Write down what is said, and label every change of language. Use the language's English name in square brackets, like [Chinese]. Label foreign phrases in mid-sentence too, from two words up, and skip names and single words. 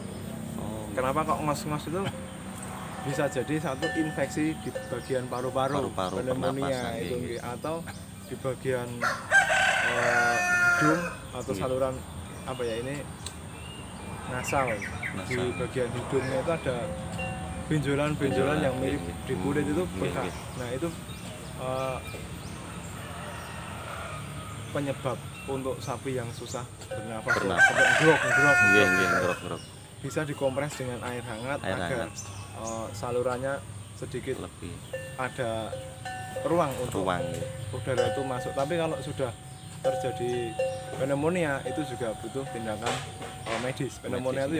[Indonesian] Kenapa kok ngos-ngos itu? Bisa jadi satu infeksi di bagian paru-paru pneumonia itu, atau di bagian hidung atau saluran nasal. Di bagian hidungnya itu ada benjolan-benjolan yang mirip Nggih, di kulit itu nggih, bengkak. nggih. Nah itu penyebab untuk sapi yang susah bernafas, Bernafas. sampai grok. [Javanese] Nggih, nggih, [Indonesian] ngerok-ngerok Bisa dikompres dengan air hangat Air agar hangat. salurannya sedikit lebih ada ruang untuk ruang nggih. udara itu masuk. Tapi kalau sudah terjadi pneumonia itu juga butuh tindakan medis. Pneumonia Medis,